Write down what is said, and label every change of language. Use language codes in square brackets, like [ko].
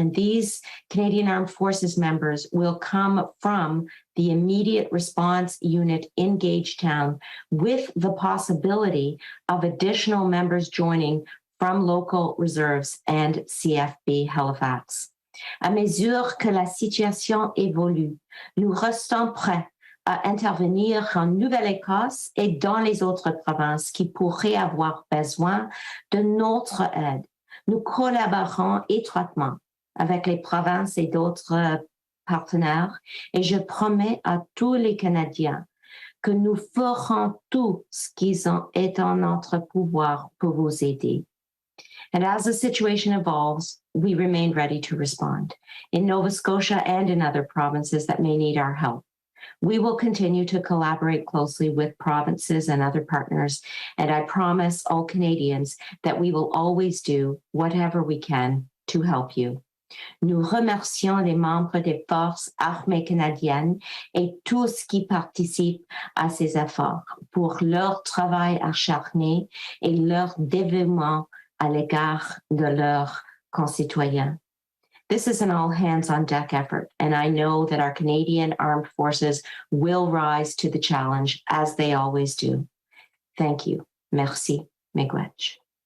[en] And these Canadian Armed Forces members will come from the immediate response unit in Gagetown with the possibility of additional members joining from local reserves and CFB Halifax. [fr] À mesure que la situation évolue, nous restons prêts à intervenir en Nouvelle-Écosse et dans les autres provinces qui pourraient avoir besoin de notre aide. Nous collaborons étroitement avec les provinces et d'autres partenaires et je promets à tous les Canadiens que nous ferons tout ce qui est en notre pouvoir pour vous aider. [en] And as the situation evolves, we remain ready to respond in Nova Scotia and in other provinces that may need our help. We will continue to collaborate closely with provinces and other partners, and I promise all Canadians that we will always do whatever we can to help you. [fr] Nous remercions les membres des forces armées canadiennes et tous qui participent à ces efforts pour leur travail acharné et leur dévouement à l'égard de leurs concitoyens. [en] This is an all-hands-on-deck effort, and I know that our Canadian Armed Forces will rise to the challenge, as they always do. Thank you. [fr] Merci. [oj] Miigwech.